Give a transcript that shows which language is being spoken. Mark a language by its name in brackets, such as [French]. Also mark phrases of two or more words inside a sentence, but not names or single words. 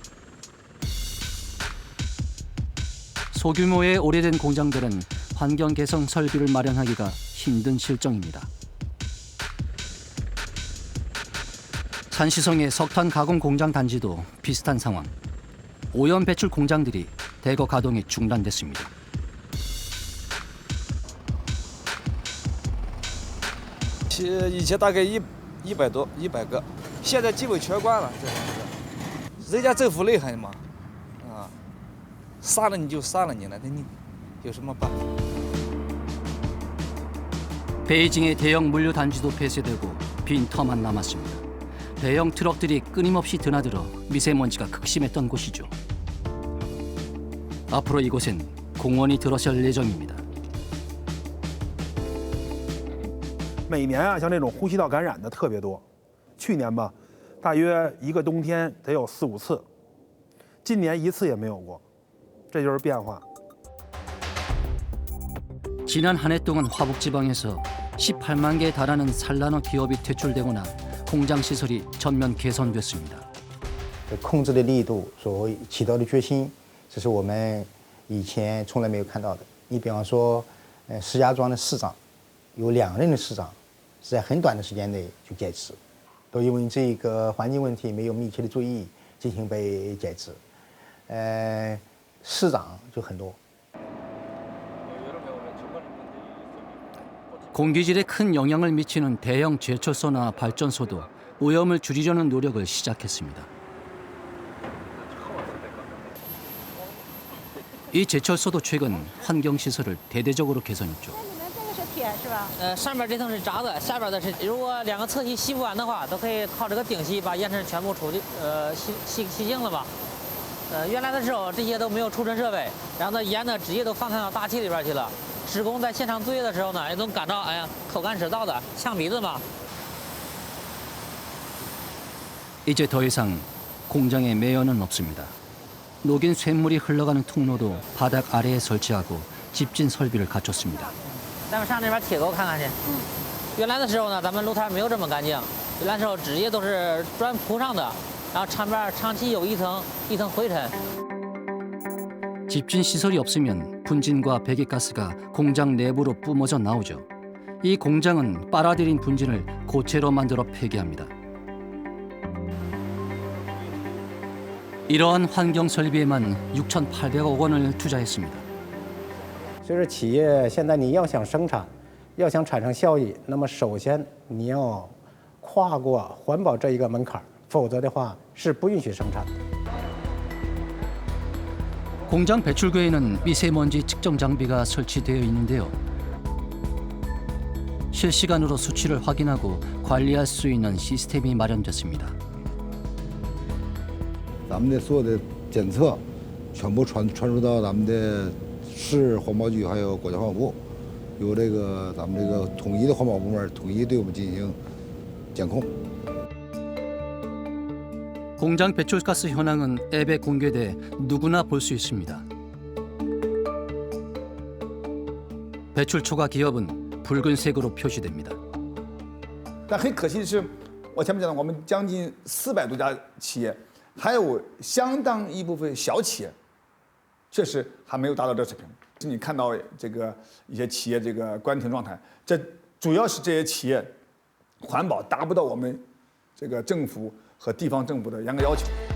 [Korean] 소규모의 오래된 공장들은 환경 개선 설비를 마련하기가 힘든 실정입니다. 산시성의 석탄 가공 공장 단지도 비슷한 상황. 오염 배출 공장들이 대거 가동이 중단됐습니다. [Chinese] 以前大概100个，现在基本全关了。人家政府厉害嘛，杀了你就杀了你了，那你有什么办法？ [Korean] 베이징의 대형 물류 단지도 폐쇄되고 빈 터만 남았습니다. 대형 트럭들이 끊임없이 드나들어 미세먼지가 극심했던 곳이죠. 앞으로 이곳엔 공원이 들어설 예정입니다. [Chinese] 每年啊，像这种呼吸道感染的特别多。去年吧，大约一个冬天得有4、5次，今年1次也没有过，这就是变化。 [Korean] 지난 한 해 동안 화북지방에서 18만 개에 달하는 산란어 기업이 퇴출되거나 공장 시설이 전면 개선됐습니다. [Chinese] 控制的力度所起到的决心，这是我们以前从来没有看到的。你比方说，石家庄的市长，有2任的市长是在很短的时间内就解职，都因为这个环境问题没有密切的注意进行被解职。市长就很多。 [Korean] 공기질에 큰 영향을 미치는 대형 제철소나 발전소도 오염을 줄이려는 노력을 시작했습니다. 이 제철소도 최근 환경시설을 대대적으로 개선했죠. [Chinese] 上面这层是闸子，下边的是如果两个侧吸吸不完的话，都可以靠这个顶吸把烟尘全部吸净了吧。原来的时候这些都没有除尘设备，然后呢烟呢直接都放散到大气里边去了。职工在现场作业的时候呢，也能感到哎呀口干舌燥的，呛鼻子嘛。 [Korean] 이제 더 이상 공장에 매연은 없습니다. 녹인 쇳물이 흘러가는 통로도 바닥 아래에 설치하고 집진 설비를 갖췄습니다. [Chinese] 咱们上那边铁沟看看去。原来的时候呢，咱们露台没有这么干净，原来的时候直接都是砖铺上的，然后上边长期有一层灰尘。 [Korean] 집진 시설이 없으면 분진과 배기가스가 공장 내부로 뿜어져 나오죠. 이 공장은 빨아들인 분진을 고체로 만들어 폐기합니다. 이러한 환경 설비에만 6,800억 원을 투자했습니다. [Chinese] 所以说，企业现在你要想生产，要想产生效益，那么首先你要跨过环保这一个门槛，否则的话是不允许生产的。 [Korean] 공장 배출구에는 미세먼지 측정 장비가 설치되어 있는데요. 실시간으로 수치를 확인하고 관리할 수 있는 시스템이 마련됐습니다. [Chinese] 咱们的所有的检测全部传输到咱们的市环保局还有国家环保部，由这个咱们这个统一的环保部门统一对我们进行监控。 [Korean] 공장 배출가스 현황은 앱에 공개돼 누구나 볼 수 있습니다. 배출 초과 기업은 붉은색으로 표시됩니다. [Chinese] 但很可惜的是，我前面讲的，我们将近400多家企业，还有相当一部分小企业，确实还没有达到这水平。你看到这个一些企业这个关停状态，这主要是这些企业环保达不到我们这个政府和地方政府的严格要求。